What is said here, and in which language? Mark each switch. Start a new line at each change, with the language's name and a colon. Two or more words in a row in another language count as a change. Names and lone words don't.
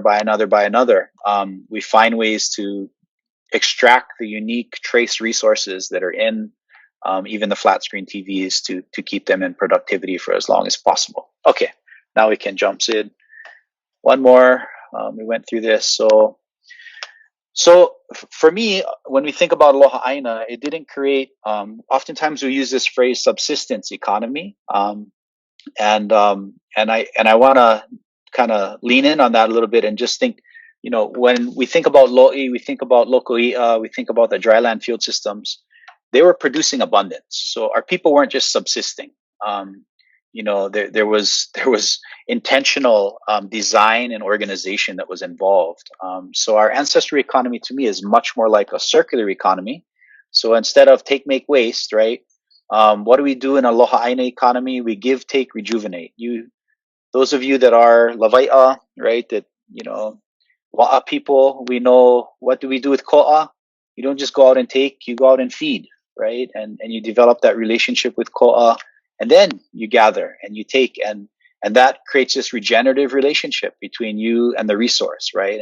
English: We find ways to extract the unique trace resources that are in even the flat screen TVs to keep them in productivity for as long as possible. Okay, now we can jump, Sid. One more. We went through this. So for me, when we think about
Hawaiian: Aloha ʻāina,
English: it didn't create. Oftentimes we use this phrase subsistence economy, and I want to kind of lean in on that a little bit and just think. When we think about lo'i, we think about lokoi'a, we think about the dryland field systems. They were producing abundance, so our people weren't just subsisting. There was intentional design and organization that was involved. So our ancestral economy, to me, is much more like a circular economy. So instead of take, make, waste, right? What do we do in
Hawaiian: Aloha ʻāina
English: economy? We give, take, rejuvenate. Those of you that are lawai'a, right? That wa'a people, we know, what do we do with ko'a? You don't just go out and take, you go out and feed, right? And you develop that relationship with ko'a, and then you gather and you take, and that creates this regenerative relationship between you and the resource, right?